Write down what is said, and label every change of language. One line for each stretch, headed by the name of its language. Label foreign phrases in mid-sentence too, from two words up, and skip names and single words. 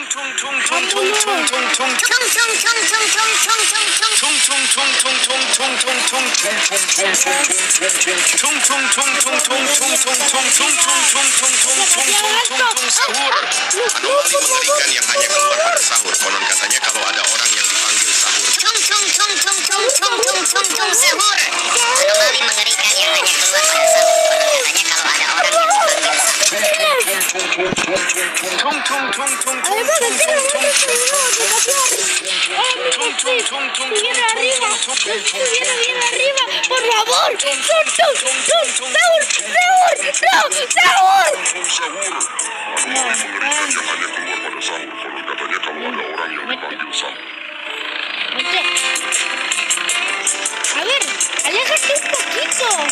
Indonesian: Sahur. Anomali mengerikan yang hanya keluar pada sahur. Konon katanya kalau ada orang yang dipanggil sahur. Anomali mengerikan yang hanya keluar pada sahur. Konon katanya kalau ada orang yang dipanggil sahur.
Spanish: Viene arriba, por favor, sahur. A ver, aléjate un poquito.